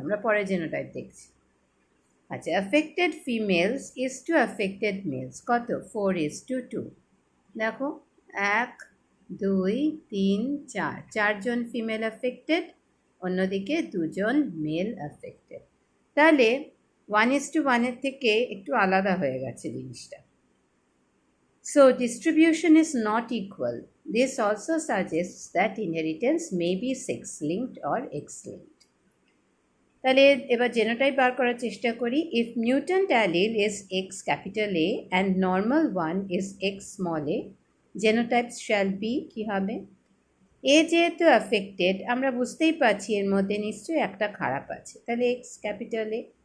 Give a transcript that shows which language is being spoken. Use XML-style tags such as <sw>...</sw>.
<bn>আমরা পরে জেনোটাইপ দেখছি। আচ্ছা,</bn> <en>affected females is to affected males</en> <bn>কত, 4:2। দেখো 1 2 3 4, 4জন ফিমেল অ্যাফেক্টেড, অন্যদিকে 2জন মেল অ্যাফেক্টেড, তাহলে 1:1 এর থেকে একটু আলাদা হয়ে গেছে জিনিসটা।</bn> <en>So distribution is not equal. This also suggests that inheritance may be sex-linked or X-linked.</en> <bn>তাহলে এবার জেনোটাইপ বার করার চেষ্টা করি।</bn> <en>If mutant allele is X capital A and normal one is X small a, genotypes shall be</en> <bn>কি হবে? এ যেহেতু affected, আমরা বুঝতেই পারছি এর মধ্যে নিশ্চয়ই একটা খারাপ আছে, তাহলে X capital A।</bn>